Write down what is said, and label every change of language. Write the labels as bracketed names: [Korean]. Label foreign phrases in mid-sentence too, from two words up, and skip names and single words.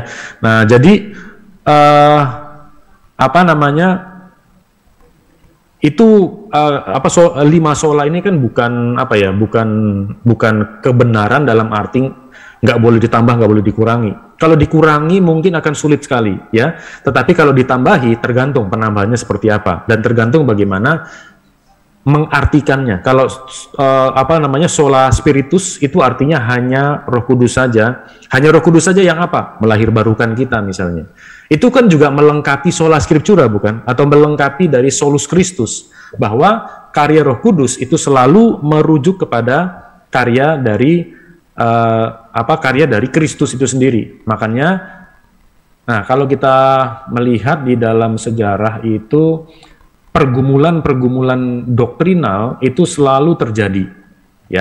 [Indonesian] Nah, jadi itu 5 sola ini kan bukan kebenaran dalam arti nggak boleh ditambah, nggak boleh dikurangi. Kalau dikurangi mungkin akan sulit sekali ya, tetapi kalau ditambahi tergantung penambahannya seperti apa dan tergantung bagaimana mengartikannya. Kalau [Latin] sola spiritus [Indonesian] itu artinya hanya Roh Kudus saja. Hanya Roh Kudus saja yang apa? Melahirbarukan kita misalnya. Itu kan juga melengkapi [Latin] sola scriptura [Indonesian] bukan? Atau melengkapi dari [Latin] solus Christus, [Indonesian] bahwa karya Roh Kudus itu selalu merujuk kepada karya dari Kristus itu sendiri. Makanya nah kalau kita melihat di dalam sejarah itu pergumulan doktrinal itu selalu terjadi ya.